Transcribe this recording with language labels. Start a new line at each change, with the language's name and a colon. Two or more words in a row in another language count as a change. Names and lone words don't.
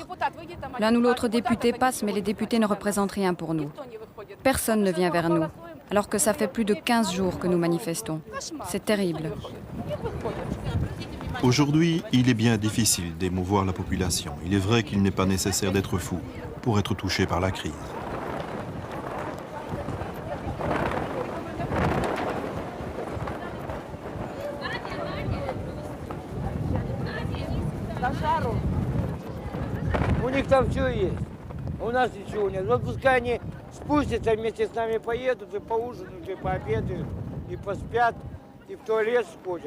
French: L'un ou l'autre député passe, mais les députés ne représentent rien pour nous. Personne ne vient vers nous, alors que ça fait plus de 15 jours que nous manifestons. C'est terrible. Aujourd'hui, il est bien difficile d'émouvoir la population. Il est vrai qu'il n'est pas nécessaire d'être fou pour être touché par la crise.
Russian: У них там все есть. У нас ничего нет. Вот пускай они спустятся вместе с нами, поедут и поужинают, и пообедают, и поспят, и в туалет сходят.